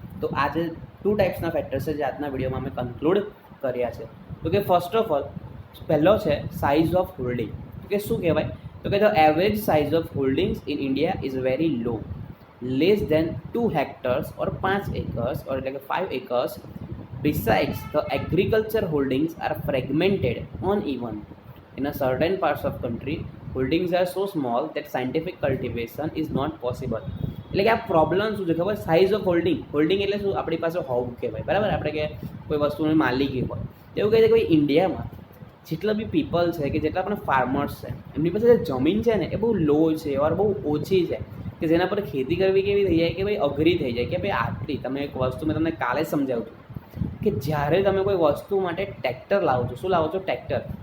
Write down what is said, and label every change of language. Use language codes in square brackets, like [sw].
[gu] તો આ જે 2 ટાઈપ્સના ફેક્ટર્સ છે જે આજના વિડીયોમાં અમે કન્ક્લુડ કર્યા છે. તો કે [en] first of all [gu] પહેલો છે સાઇઝ ઓફ હોલ્ડિંગ. તો કે શું કહેવાય? [en] તો કે the average size of holdings in India is very low, less than 2 hectares or 5 acres or એટલે કે 5 acres. Besides, the agriculture holdings are fragmented uneven. In a certain parts of country, holdings are so small that scientific cultivation is not possible. [gu] એટલે કે આ problem શું છે ખબર? Size of holding. Holding એટલે શું? આપણી પાસે હોવું કહેવાય, બરાબર. આપણે કે કોઈ વસ્તુની માલિકી હોય, એવું કહે છે કે ભાઈ ઇન્ડિયામાં જેટલા બી પીપલ છે કે જેટલા પણ ફાર્મર્સ છે એમની પાસે જે જમીન છે ને એ બહુ લો છે ઓર બહુ ઓછી છે, કે જેના પર ખેતી કરવી કેવી થઈ જાય કે ભાઈ અઘરી થઈ જાય. કે ભાઈ આટલી તમે એક વસ્તુ મેં તમને કાલે જ સમજાવું છું કે જ્યારે તમે કોઈ વસ્તુ માટે ટ્રેક્ટર લાવો છો, શું લાવો છો? ટ્રેક્ટર.